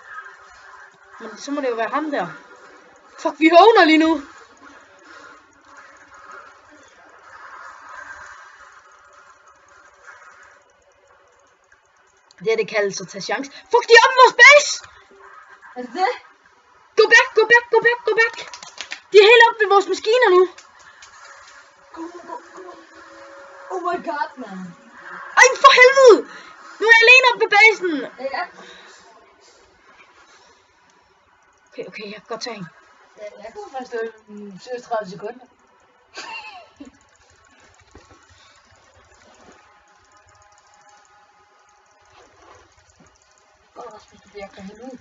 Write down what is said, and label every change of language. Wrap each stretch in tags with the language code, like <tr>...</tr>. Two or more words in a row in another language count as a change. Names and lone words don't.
<da>Men så må det jo være ham der. Fuck, vi håner lige nu. Det her, det kaldes at tage chance. Fuck, de er oppe i vores base! Er det det?</da> <en>Go back, go back, go back, go back!</en> <da>De er helt oppe ved vores maskiner nu.</da> <en>Go. Oh my god, man.</en> <da>Ej, for helvede! Nu er jeg alene oppe ved basen. Ja. Okay, jeg kan godt tage hende. Ja, jeg kunne faktisk stå 30 sekunder. Rasmus, du bliver hende ud.</da>